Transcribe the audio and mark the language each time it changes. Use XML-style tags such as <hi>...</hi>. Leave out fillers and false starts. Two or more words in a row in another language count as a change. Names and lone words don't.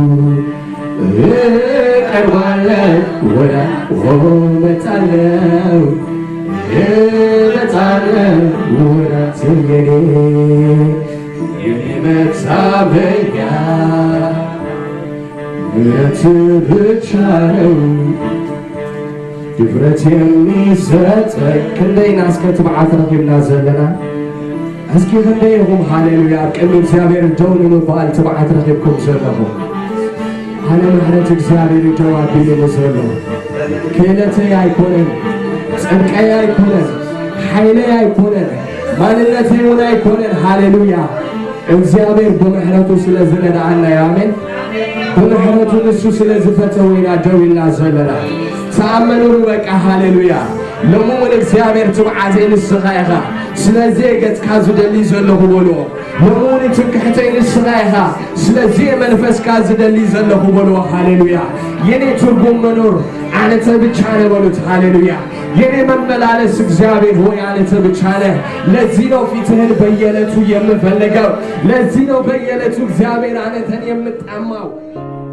<am>ወደ እመጣለሁ ወደ አንተ የኔ መታመኛ ምሕረት ብቻ ነው ድፍረት የሚሰጠኝ</am> <ti>ክንደይና እስከ ትብዓት ረኺብና ዘለና እስኪ ክንደይኹም ሃሌሉያ ቅድሚ እግዚአብሔር ደው ንምባል ትብዓት ረኺብኩም ዘለኹም ኣነ ምሕረት እግዚአብሔር ደው ኣቢለ ዘሎ ክእለተይ ኣይኮነን ጽድቀይ ኣይኮነን ሓይለይ ኣይኮነን ማንነተይ እውን ኣይኮነን ሃሌሉያ እግዚአብሔር በምሕረቱ ስለዝረዳአና አሜን በምሕረቱ ንሱ ስለዝፈተወና ደው ኢልና ዘለና ተኣመኑሉ በቃ ሃሌሉያ ለሙን እግዚአብሔር ትብዓተይ ንስኻ ኢኻ ስለዚህ ገጽካ ዝደሊ ዘለኹ በሎ ለሙን ትምክሕተይ ንስኻ ኢኻ ስለዚህ መንፈስካ ዝደሊ ዘለኹ በሎ ሃሌሉያ</ti> <am>የኔ ትርጉም መኖር አንተ ብቻ ነህ በሉት ሃሌሉያ የኔ መመላለስ እግዚአብሔር ሆይ አንተ ብቻ ነህ ለዚህ ነው ፊትህን በየዕለቱ የምፈልገው ለዚህ ነው በየዕለቱ እግዚአብሔር አንተን የምጣማው</am>